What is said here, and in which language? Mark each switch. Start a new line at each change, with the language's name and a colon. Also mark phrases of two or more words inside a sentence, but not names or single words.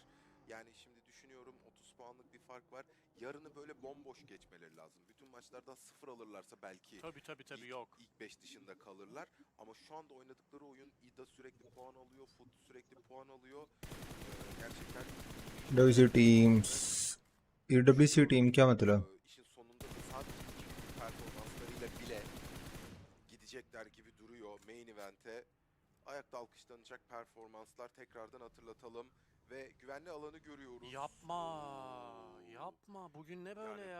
Turkish: Yani şimdi düşünüyorum 30 puanlık bir fark var. Yarını böyle bomboş geçmeleri lazım. Bütün maçlardan 0 alırlarsa belki Tabii yok. ilk 5 dışında kalırlar. Ama şu anda oynadıkları oyun, IDA sürekli puan alıyor, FUT sürekli puan alıyor. Gerçekten
English: WC teams EWC team
Hindi: क्या मतलब?
Turkish: İşin sonunda da sadece iki performanslarıyla bile gidecekler gibi duruyor
English: main event'e.
Turkish: Ayakta alkışlanacak performanslar, tekrardan hatırlatalım ve güvenli alanı görüyoruz. Yapma. Bugün ne böyle yani